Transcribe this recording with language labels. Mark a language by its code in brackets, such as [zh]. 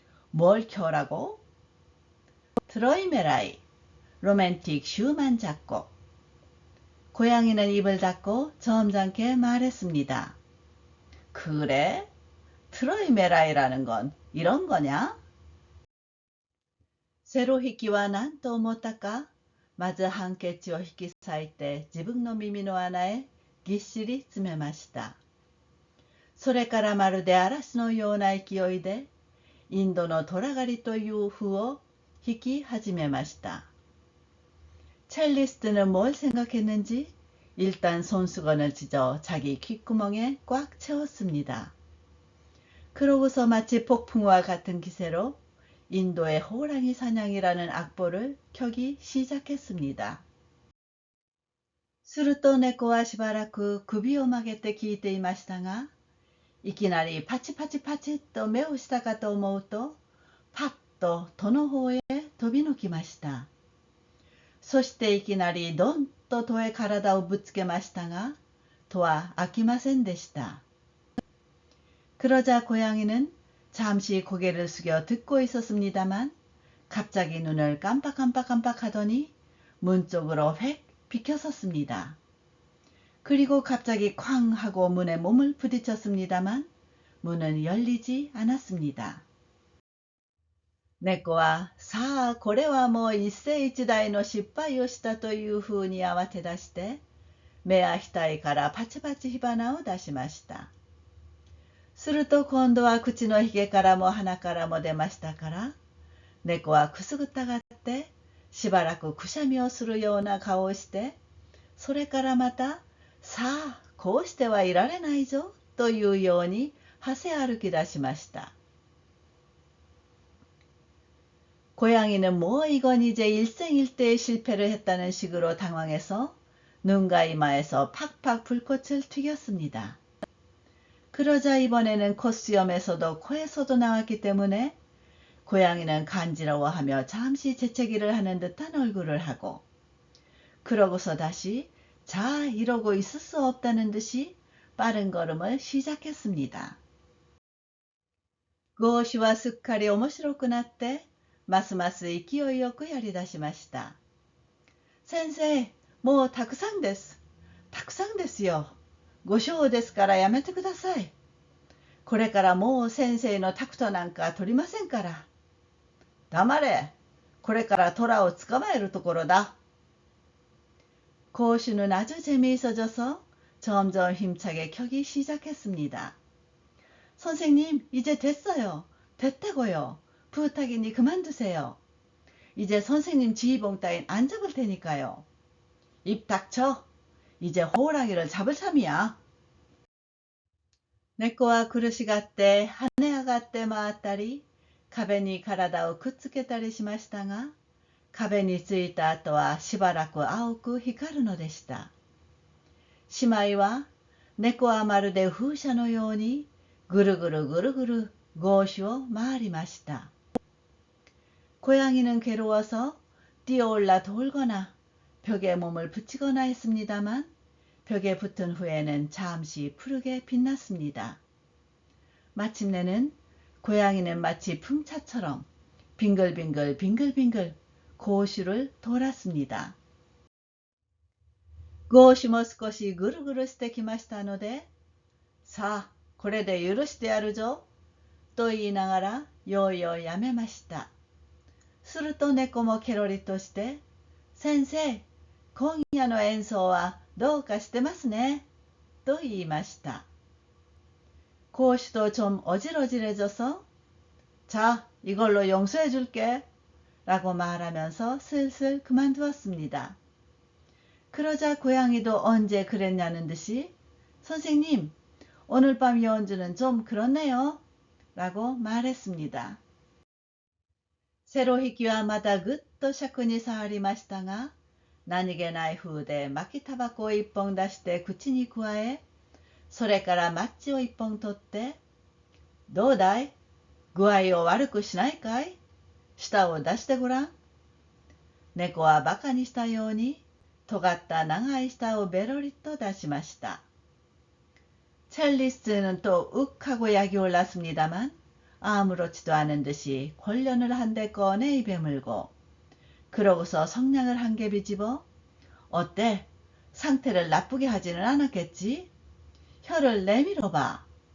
[ko] 뭘 켜라고? 트로이메라이, 로맨틱 슈만 작곡. 고양이는 입을 닫고 점잖게 말했습니다. 그래? 트로이메라이라는 건 이런 거냐? 새로 희기와 난 [ja] と思ったか、まずハンケチを引き裂いて自分の耳の穴へぎっしり詰めました。それからまるで嵐のような勢いでインドの虎狩りという譜を弾き始めました。 [ko] 첼리스트는 뭘 생각했는지 일단 손수건을 찢어 자기 귓구멍에 꽉 채웠습니다. 그러고서 마치 폭풍과 같은 기세로 인도의 호랑이 사냥이라는 악보를 켜기 시작했습니다. [ja] すると猫はしばらく首を曲げて聞いていましたが、いきなりパチパチパチッと目をしたかと思うと、パッと戸の方へ飛び抜きました。そしていきなりドンと戸へ体をぶつけましたが、戸は開きませんでした。 [ko] 그러자 고양이는 잠시 고개를 숙여 듣고 있었습니다만 갑자기 눈을 깜빡깜빡깜빡하더니 문 쪽으로 획 비켜섰습니다. 그리고 갑자기 쾅 하고 문에 몸을 부딪혔습니다만 문은 열리지 않았습니다. [ja] 猫は、さあ、これはもう一世一代の失敗をしたというふうに慌て出して、目や額からパチパチ火花を出しました。すると今度は口のひげからも鼻からも出ましたから、猫はくすぐったがって、しばらくくしゃみをするような顔をして、それからまた、さあ、こうしてはいられないぞ、というように、はせ歩き出しました。 [ko] 고양이는 뭐 이건 이제 일생일대의 실패를 했다는 식으로 당황해서 눈과 이마에서 팍팍 불꽃을 튀겼습니다. 그러자 이번에는 콧수염에서도 코에서도 나왔기 때문에 고양이는 간지러워하며 잠시 재채기를 하는 듯한 얼굴을 하고 그러고서 다시 자 이러고 있을 수 없다는 듯이 빠른 걸음을 시작했습니다. [ja] ゴーシュはすっかり面白くなってますます勢いよくやり出しました。先生、もうたくさんです。たくさんですよ。ご賞ですからやめてください。これからもう先生のタクトなんか取りませんから。黙れ。これから虎を捕まえるところだ。 [ko] 고슈는 아주 재미있어져서 점점 힘차게 켜기 시작했습니다. 선생님, 이제 됐어요. 됐다고요. 부탁이니 그만두세요. 이제 선생님 지휘봉 따윈 안 잡을 테니까요. 입 닥쳐. 이제 호랑이를 잡을 참이야. [ja] 猫は苦しがって跳ね上がって回ったり、壁に体をくっつけたりしましたが、壁についた後はしばらく青く光るのでした。姉妹は、猫はまるで風車のようにぐるぐるぐるぐるゴーシュを回りました。 [ko] 고양이는 괴로워서 뛰어올라 돌거나 벽에 몸을 붙이거나 했습니다만 벽에 붙은 후에는 잠시 푸르게 빛났습니다. 마침내는 고양이는 마치 풍차처럼 빙글빙글 빙글빙글 고슈를 돌았습니다. [ja] ゴーシュも少しぐるぐるしてきましたので、さあ、これで許してやるぞ、と言いながらようようやめました。すると猫もケロリとして、先生、今夜の演奏はどうかしてますね、と言いました。 [ko] 고슈도 좀 어질어질해져서 자, 이걸로 용서해 줄게, 라고 말하면서 슬슬 그만두었습니다. 그러자 고양이도 언제 그랬냐는 듯이 선생님, 오늘 밤 연주는 좀 그렇네요, 라고 말했습니다. [ja] セロ引きはまたぐっと尺に触りましたが、何気ない風で巻きタバコを一本出して口にくわえ、それからマッチを一本取って、どうだい、具合を悪くしないかい、舌を出してごらん。猫はバカにしたように、尖った長い舌をベロリと出しました。 [ko] 첼리스트는 또 욱하고 약이 올랐습니다만 아무렇지도 않은 듯이 권련을 한 대 꺼내 입에 물고 그러고서 성냥을 한 개 비집어 어때? 상태를 나쁘게 하지는 않았겠지? 혀를 내밀어봐.